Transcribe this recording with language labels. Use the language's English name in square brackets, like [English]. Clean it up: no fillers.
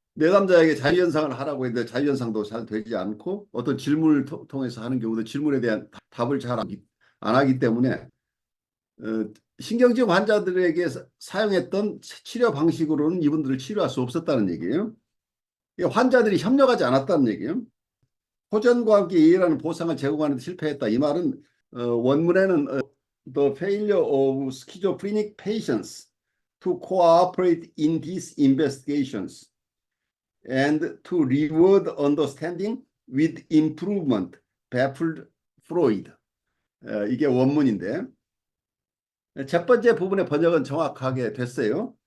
[Korean] 내담자에게 자유현상을 하라고 했는데 자유현상도 잘 되지 않고 어떤 질문을 통해서 하는 경우도 질문에 대한 답을 잘 안 하기 때문에 신경증 환자들에게 사용했던 치료 방식으로는 이분들을 치료할 수 없었다는 얘기예요. 환자들이 협력하지 않았다는 얘기예요. 호전과 함께 이해라는 보상을 제공하는 데 실패했다. 이 말은 원문에는 [English] The failure of schizophrenic patients to cooperate in these investigations and to reward understanding with improvement baffled Freud. [Korean] 이게 원문인데 첫 번째 부분의 번역은 정확하게 됐어요.